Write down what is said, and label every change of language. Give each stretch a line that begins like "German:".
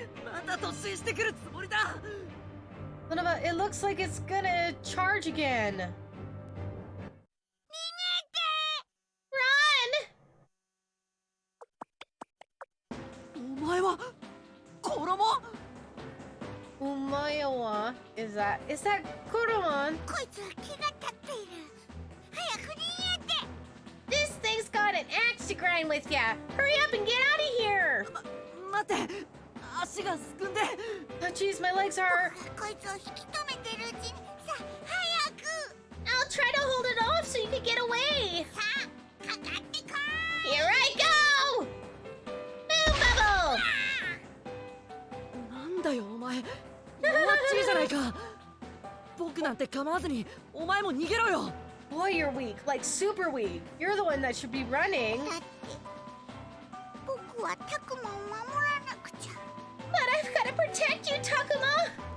Japanese: また突進してくるつもりだ。
English: Son of a, it looks like it's gonna charge again. Run!
Japanese: お前は衣？
English: Umayawa, is that Koromon?
Japanese: こいつは気が立っている。早く逃げて。
English: This thing's got an axe to grind with ya. Hurry up and get out of here.
Japanese: 待って。足がすくんで。
English: Oh, jeez, my legs are.
Japanese: こいつを引き止めてるうちに、さあ早く。
English: I'll try to hold it off so you can get away.
Japanese: さあかかってこい。
English: Here I go. Move, Bubble.
Japanese: なんだよお前。もっちりじゃないか。僕なんて構わずにお前も逃げろよ。
English: Boy, you're weak, like super weak. You're the one that should be running.
Japanese: だって僕はタクマを守らなくちゃ。
English: But I've got to protect you, Takuma.